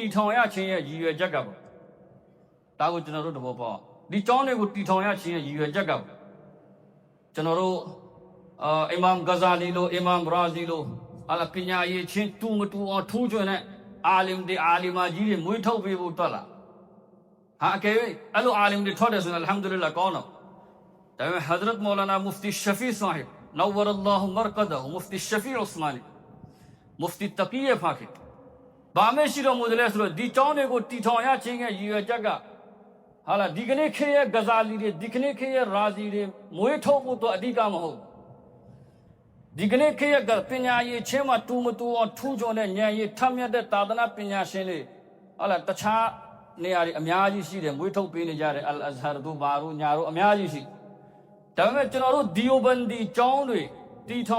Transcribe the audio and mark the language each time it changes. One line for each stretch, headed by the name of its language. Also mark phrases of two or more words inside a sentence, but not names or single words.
Burmese: ထောင်ရခြင်းရဲ့ရည်ရွယ်ချက်ကပေါ့ဒါကိုကျွန်တော်တို့တဘောပေါက်ဒီကျောင်းတွေကိုတီထောင်ရခြင်းရဲ့ရည်ရွယ်ချက်ကပေါ့ကျွန်တော်တို့အီမမ်ဂဇာလီလိုအီမမ်ရာဇီလိုအလပညာရေးချင်းတူမတူအောင်ထူးချွန်တဲ့အာလင်တွေအာလီမာကြီးတွေမွေးထုတ်ပေးဖို့တွက်လာဟာအကယ်၍အဲ့လိုအာလင်တွေထွက်တယ်ဆိုရင်အလ်ဟမ်ဒူလ illah ကောင်းတော့ဒါပေမဲ့ Hazrat Maulana Mufti Shafi Sahib
Arabic: نور الله مرقده
Burmese: مفتي الشفيع عثماني مفتي التقي فاكر ဘာမှရှိတော်မူတယ်လဲဆိုတော့ဒီကျောင်းတွေကိုတီထောင်ရခြင်းရဲ့ရည်ရွယ်ချက်ကဟာလားဒီကနေ့ခေတ်ရဲ့ဂဇာလီတွေဒီကနေ့ခေတ်ရဲ့ရာဇီတွေမွေးထုတ်ဖို့တော့အဓိကမဟုတ်ဒီကနေ့ခေတ်ရဲ့ပညာရေးချင်းမှာတူမတူအောင်ထူးချွန်တဲ့ဉာဏ်ရည်ထမြတ်တဲ့သာသနာပညာရှင်တွေဟာလားတခြားနေရာတွေအများကြီးရှိတယ်မွေးထုတ်ပေးနေကြတယ်အလ်အဇဟ်တို့ဘာတို့ညာတို့အများကြီးရှိဒါပေမဲ့ကျွန်တော်တို့ဒီယိုဘန်ဒီကျောင်းတွေတီထောင်